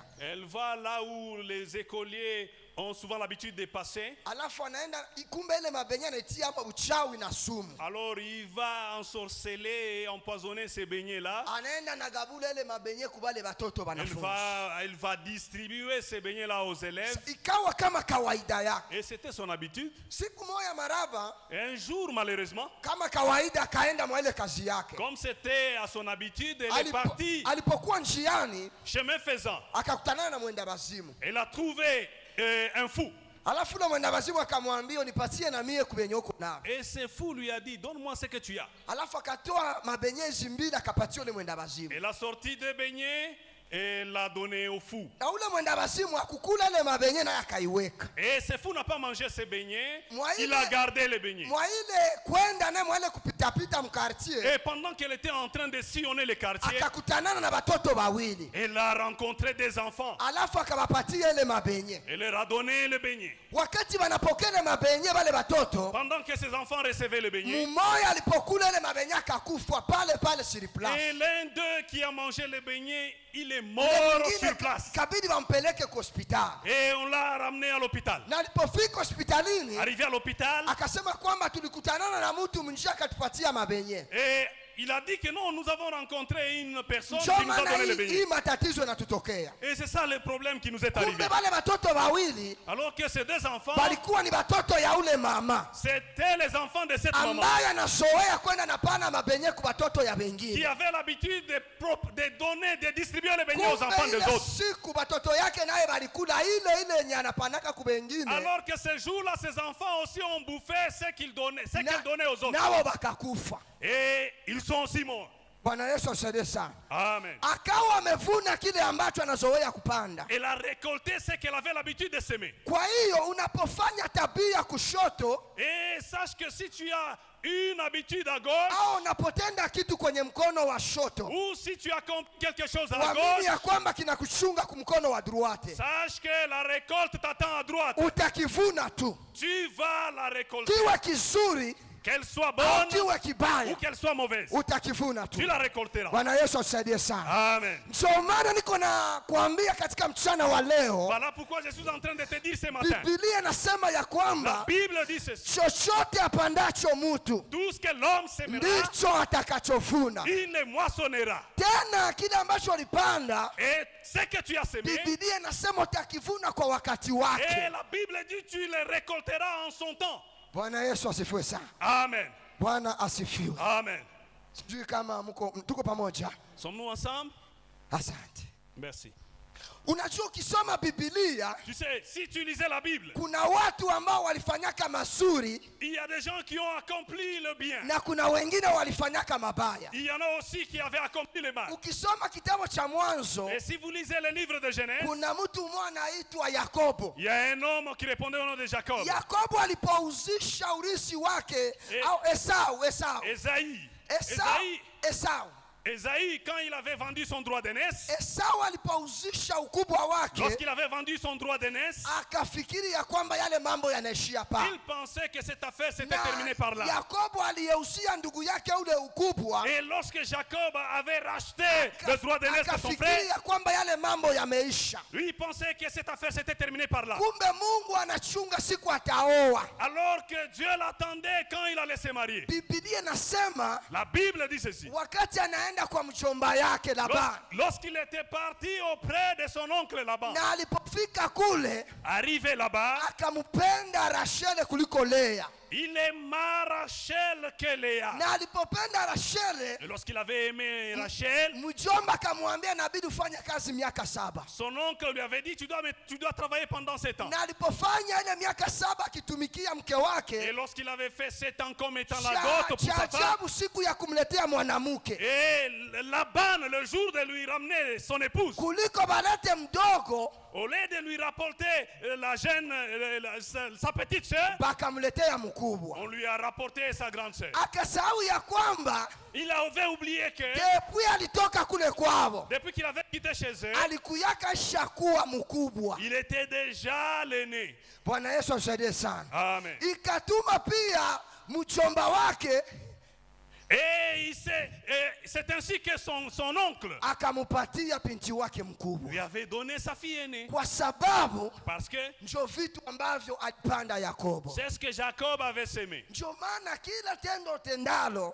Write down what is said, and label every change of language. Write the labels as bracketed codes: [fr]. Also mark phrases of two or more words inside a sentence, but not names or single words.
[fr] Elle va là où les écoliers ont souvent l'habitude de passer. [sw] Alafu anaenda kumbe ile mabenye anatia hapo uchawi na sumu. [fr] Alors il va ensorceler et empoisonner ces beignets-là. [sw] Anaenda na gabula ile mabenye kubale watoto wanafunzi. [fr] Elle va distribuer ces beignets-là aux élèves. [sw] Ikawa kama kawaida yake. [fr] Et c'était son habitude. [sw] Siku moja maraba [fr] Et un jour, malheureusement, [sw] kama kawaida akaenda mwa ile kazi yake. [fr] comme c'était à son habitude, elle est partie. [sw] Alipokuwa njiani [fr] Chemin faisant, [sw] akakutana na mwenda bazimu. [fr] elle a trouvé un fou. [sw] Alafu na mwenda bazimu akamwambia unipatie na mie kubenye uko nao. [fr] Et ce fou lui a dit, donne-moi ce que tu as. [sw] Alafu akatoa mabenyezi mbili akapatia ule mwenda bazimu. [fr] Elle a sorti deux beignets et l'a donné au fou. [sw] Na ule mwenda bazimu akukula ile mabenye na akaiweka. [fr] Et ce fou n'a pas mangé ses beignets, Moi, il a gardé les beignets. [sw] Mwa ile kwenda na mwa ile kupita pita mkartie. [fr] Et pendant qu'elle était en train de sillonner les quartiers, [sw] Akakutanana na watoto wawili. [fr] elle a rencontré des enfants. [sw] Alafu akawapatia ile mabenye. [fr] Elle leur a donné les beignets. [sw] Wakati wanapokea ile mabenye wale watoto, [fr] Pendant que ces enfants recevaient les beignets, [sw] mmoja alipokula ile mabenye akakufa pale pale [fr] sur place. et l'un d'eux qui a mangé les beignets, il est mort [sw] Mwingine [fr] sur place. [sw] kabidi wampeleke kwa hospitali. [fr] Et on l'a ramené à l'hôpital. [sw] Na alipofika hospitalini [fr] Arrivé à l'hôpital, [sw] akasema kwamba tulikutanana na mtu mnjia akatupatia mabenye. [fr] et il a dit que non, nous avons rencontré une personne [sw] Ndio [fr] qui nous a [sw] maana [fr] donné les [sw] hii [fr] beignets. [sw] matatizo yanatutokea. [fr] Et c'est ça le problème qui nous est arrivé. [sw] Kumbe wale watoto wawili [fr] Alors que ces deux enfants, [sw] walikuwa ni watoto ya ule mama [fr] c'était les enfants de cette maman [sw] ambaye anasoea kwenda na pana mabenye kwa watoto ya [fr] qui [sw] wengine. [fr] avaient l'habitude de donner, de distribuer les beignets aux enfants [sw] Kumbe [fr] des [sw] ile [fr] autres. [sw] siku watoto yake naye walikula ile yenye anapanaka kwa wengine. [fr] Alors que ce jour-là, ces enfants aussi ont bouffé ce qu'ils donnaient, qu'elles donnaient aux autres. [sw] Nao wakakufa. [fr] Et ils sont aussi morts. [sw] Bwana Yesu asaidie sana. Amen. Akawa amevuna kile ambacho anazoea kupanda. [fr] Elle a récolté ce qu'elle avait l'habitude de semer. [sw] Kwa hiyo unapofanya tabia kushoto [fr] Et sache que si tu as une habitude à gauche, [sw] au unapotenda kitu kwenye mkono wa shoto, [fr] ou si tu accomplis quelque chose à [sw] uamini [fr] gauche, [sw] ya kwamba kinakuchunga kumkono wa droite. [fr] sache que la récolte t'attend à droite. [sw] Utakivuna tu, [fr] Tu vas la récolter. [sw] kiwe kizuri [fr] Qu'elle soit [sw] au [fr] bonne [sw] kiwe [fr] ou [sw] kibaya, [fr] qu'elle soit mauvaise, [sw] utakivuna tu. [fr] tu la récolteras. [sw] Bwana Yesu asaidie sana. Amen. Ndio maana niko na kuambia katika mchana wa leo, [fr] Voilà pourquoi je suis en train de te dire ce matin. [sw] Biblia inasema ya [fr] La [sw] kwamba [fr] Bible dit ceci. [sw] chochote apandacho mtu [fr] Tout ce que l'homme sèmera, [sw] ndicho atakachovuna. [fr] il le moissonnera. [sw] Tena kile ambacho alipanda, [fr] Et ce que tu as semé, [sw] Biblia inasema utakivuna kwa wakati [fr] et [sw] wake. [fr] la Bible dit tu le récolteras en son temps. [sw] Bwana Yesu asifiwe sana. Amen. Bwana asifiwe. Amen. Sijui kama tuko pamoja. [fr] Sommes-nous ensemble? [sw] Asante. [fr] Merci. [sw] Unajua ukisoma Biblia [fr] Tu sais, si tu lisais la Bible, [sw] kuna watu ambao walifanyaka mazuri [fr] il y a des gens qui ont accompli le bien. [sw] na kuna wengine walifanyaka mabaya. [fr] Il y en a aussi qui avaient accompli le mal. [sw] Ukisoma kitabu cha Mwanzo [fr] Et si vous lisez le livre de Genèse, [sw] kuna mtu mmoja anaitwa Yakobo. [fr] il y a un homme qui répondait au nom de Jacob. [sw] Yakobo alipouzisha urisi wake au Esau [fr] Esaïe. [sw] Esau [fr] Esaïe, quand il avait vendu son droit d'aînesse, [sw] Esau alipouzisha ukubwa wake, [fr] lorsqu'il avait vendu son droit d'aînesse, [sw] akafikiri ya kwamba yale mambo yanaishia pa. [fr] il pensait que cette affaire s'était [sw] Na [fr] terminée par là. [sw] Yakobo aliyeusia ndugu yake ule ukubwa, [fr] Et lorsque Jacob avait racheté le droit d'aînesse de son [sw] akafikiri [fr] frère, [sw] ya kwamba yale mambo yameisha. [fr] lui il pensait que cette affaire s'était terminée par là. [sw] Kumbe Mungu anachunga siku ataoa. [fr] Alors que Dieu l'attendait quand il allait se marier. [sw] Biblia inasema [fr] La Bible dit ceci. [sw] wakati anaenda kwa mchomba yake Labani, [fr] Lorsqu'il était parti auprès de son oncle Laban, [sw] na alipofika kule [fr] arrivé là-bas, [sw] akampenda Rashele kuliko Lea, [fr] il aima Rachel que Léa. [sw] na alipopenda Rashele, [fr] Et lorsqu'il avait aimé Rachel, [sw] mjomba akamwambia inabidi ufanye kazi miaka 7. [fr] son oncle lui avait dit tu dois travailler pendant 7 ans. [sw] Na alipofanya ile miaka 7 akitumikia mke [fr] Et [sw] wake, [fr] lorsqu'il avait fait 7 ans comme étant la dot pour [sw] cha [fr] sa femme, [sw] ajabu siku ya kumletea mwanamke, [fr] et Laban, le jour de lui ramener son épouse, [sw] kuliko balete mdogo, [fr] au lieu de lui rapporter la jeune, sa petite sœur, [sw] bakamletea mkubwa. [fr] on lui a rapporté sa grande sœur. [sw] Akasahau ya kwamba [fr] Il avait oublié que [sw] depuis alitoka kule kwao [fr] depuis qu'il avait quitté chez eux, [sw] alikuyaka shakuwa mkubwa. [fr] il était déjà l'aîné. [sw] Bwana Yesu asaidie sana. Amen. Ikatuma pia mchomba wake [fr] Et c'est ainsi que son oncle [sw] akamupatia binti wake mkubwa, [fr] lui avait donné sa fille aînée. [sw] kwa sababu [fr] Parce que [sw] ndio vitu ambavyo alipanda Yakobo. [fr] c'est ce que Jacob avait semé. [sw] Ndio maana kila tendo tendalo,